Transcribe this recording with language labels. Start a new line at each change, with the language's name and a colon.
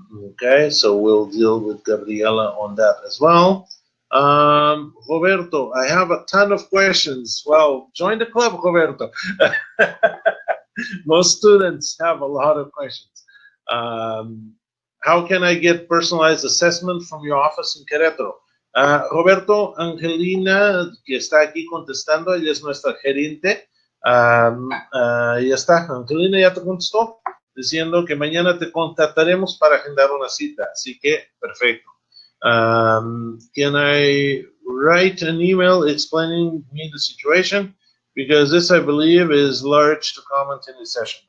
English: Okay, so we'll deal with Gabriela on that as well. Roberto, I have a ton of questions. Well, join the club, Roberto. Most students have a lot of questions. How can I get personalized assessment from your office in Querétaro?
Spanish: Roberto, Angelina, que está aquí contestando, ella es nuestra gerente. Ya está, Angelina ya te contestó, diciendo que mañana te contactaremos para agendar una cita. Así que, perfecto.
English: Can I write an email explaining me the situation? Because this, I believe, is large to comment in this session.